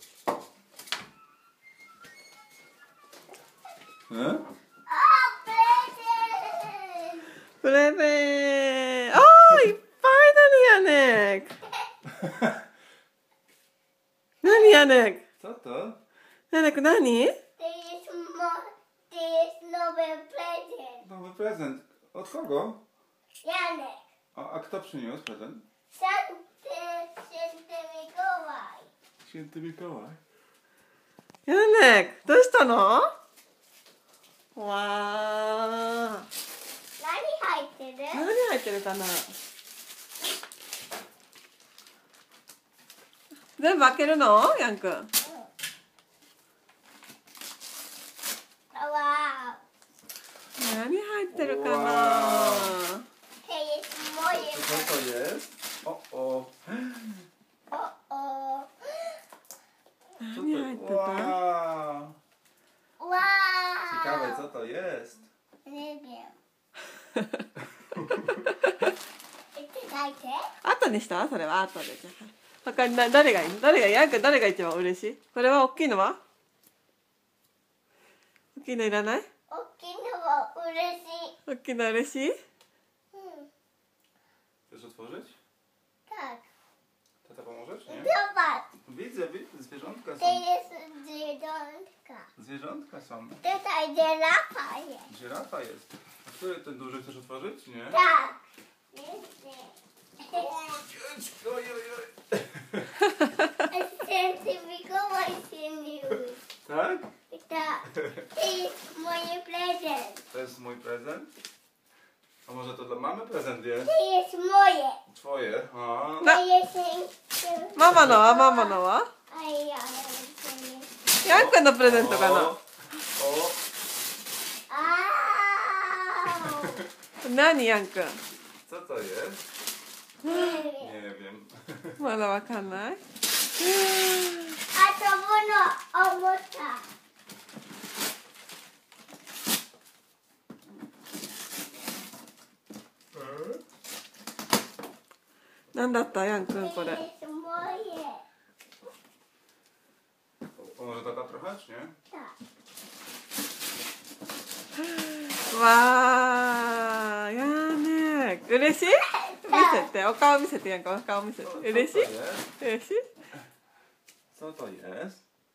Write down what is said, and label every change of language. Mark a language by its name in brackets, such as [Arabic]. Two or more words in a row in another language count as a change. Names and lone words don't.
[Japanese] プレゼン。ああ、いっぱいなのやね。何やね。 [Polish] Co to? [Japanese] やねく何？ [Polish] Nowy prezent. Od kogo? Janek. A kto przyniósł prezent? Święty Mikołaj. Święty Mikołaj. [Japanese] やねどうしたの？わあ。何入ってる？何入ってるかな。全部開けるの？ヤンくん。わ何入ってるかな。ー。 [Polish] Co to jest? O. [Japanese] 何入ってた？ Wow. わ [Polish] Ciekawe, co to jest? Nie wiem. [Japanese] 書いて。後にしたそれは後で。じゃあ他に誰がいいの？誰がヤンくん誰が一番嬉しい？これは大きいのは？大きいのいらない？大きいのは嬉しい。大きいの嬉しい？ [Polish] Chcesz otworzyć? Tak. Tata pomożesz? Nie? Zobacz. Widzę. Zwierzątka To są. jest zwierzątka. Zwierzątka są. Tutaj żyrafa jest. Żyrafa jest. A który ten duży chcesz otworzyć? Nie? Tak. Ojej. Święty Mikołaj się miły. Tak? Tak. To jest mój prezent. To jest mój prezent? A może to dla mamy prezent jest? To jest moje. Twoje? A. To jest... [Japanese] ママのは？ママのは？ヤンくんのプレゼントかな。 O. 何ヤンくん？ [Polish] Co to jest? Nie wiem. [Japanese] まだわかんない。あとものおもちゃ。なんだったヤンくんこれ？ [Polish] To jest moje. Pomoże tata trochę, czy nie? Tak. [Japanese] わー、やーねー。嬉しい？見せて、お顔見せてヤンくん、お顔見せて。嬉しい？ [Polish] Co to jest? [Japanese] 嬉しい？ [Polish] Co to jest?